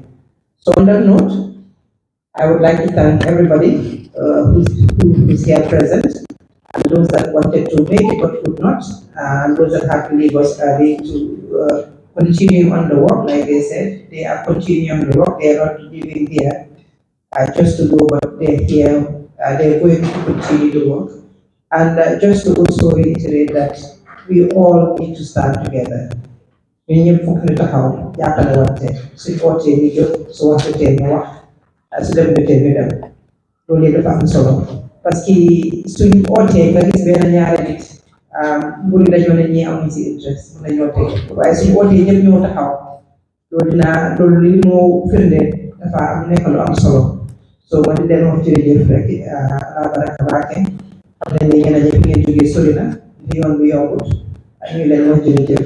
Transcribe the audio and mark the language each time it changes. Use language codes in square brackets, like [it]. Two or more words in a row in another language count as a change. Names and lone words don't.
[en] So on that note, I would like to thank everybody who's here present, and those that wanted to make it but could not, and those that had to leave us early to continue on the work. Like they said, they are continuing on the work. They are not leaving here just to go, but they're here. They're going to continue the work. And just to also reiterate that we all need to stand together. We need to [wo] taxaw jàppale wante suñ ootee ñu jóg su waxtee ñu wax su dem jotee ñu dem loolu yëpp dafa am solo [fr] parce que [wo] suñ ootee nga gis benn ñaari nit mburu dañoo ne ñi amuñ si interest mun nañoo teg waaye suñ ootee ñëpp ñoo taxaw loolu li moo firnde dafa am nekk lu am solo so ma di leen wax jërëjëf rek la baraka baake xam nañ ne ñeneen ñi fi ngeen jógee sori na li yoon bu yombut ñu leen wax jërëjëf.